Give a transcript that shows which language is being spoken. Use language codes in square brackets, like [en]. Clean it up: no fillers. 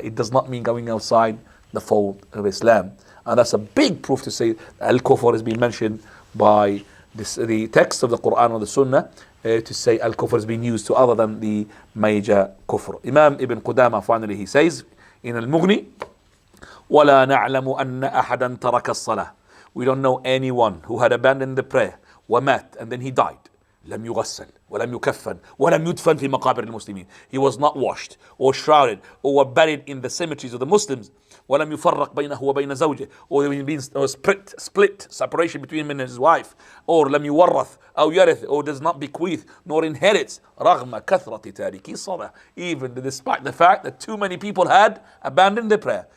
[en] It does not mean going outside the fold of Islam. And that's a big proof to say al-kufr has been mentioned by the text of the Quran or the Sunnah, to say al-kufr has been used to other than the major kufr. Imam Ibn Qudama finally, he says in al-Mughni, [ar] وَلَا نَعْلَمُ أَنَّ أَحَدًا تَرَكَ الصَّلَاةِ. [en] We don't know anyone who had abandoned the prayer, [ar] وَمَات, [en] and then he died. [ar] لم يغسل ولم يكفن ولم يدفن في مقابر المسلمين. [en] He was not washed or shrouded or buried in the cemeteries of the Muslims. [ar] ولم يفرق بينه وبين زوجه, [en] or split separation between him and his wife. Or [ar] لم يورث أو يرث, [en] or does not bequeath nor inherits. [ar] رغم كثرة تاركي الصلاة, [en] even despite the fact that too many people had abandoned the prayer.